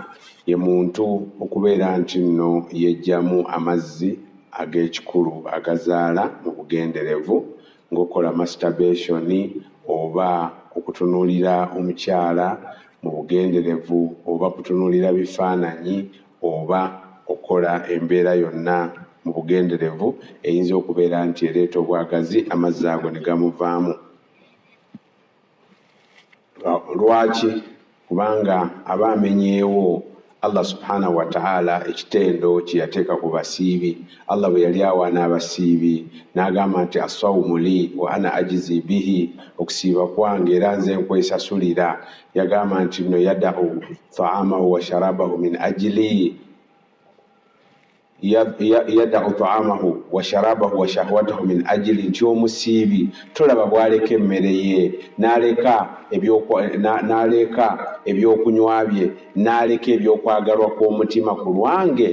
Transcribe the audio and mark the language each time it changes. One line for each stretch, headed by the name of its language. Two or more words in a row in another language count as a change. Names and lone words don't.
Ganda: ye muntu okubeera nti nno yejjamu amazzi ag'ekikulu agazaala mu bugenderevu, ng'okola masturbation oba okutunuulira omukyala mu bugenderevu oba kutunuulira bifaananyi oba okola embeera yonna mu bugenderevu eyinza okubeera nti ereeta obwagazi, amazzi ago ne gamuvaamu. Lwaki? Kubanga aba amenyeewo
Arabic: الله سبحانه وتعالى
Ganda: ekitendo kye yateeka ku basiibi. Allah bwe yali awaana abasiibi n'agamba nti
Arabic: الصوم لي وأنا أجزي به,
Ganda: okusiiba kwange era nze nkwesasulira. Yagamba nti no
Arabic: يدع طعامه وشرابه من أجلي, يدع طعامه وشرابه وشهوته من أجلي,
Ganda: nti omusiibi tolaba bw'aleka emmere ye n'aleka ebyokunywa bye n'aleka ebyokwagalwa kw'omutima ku lwange.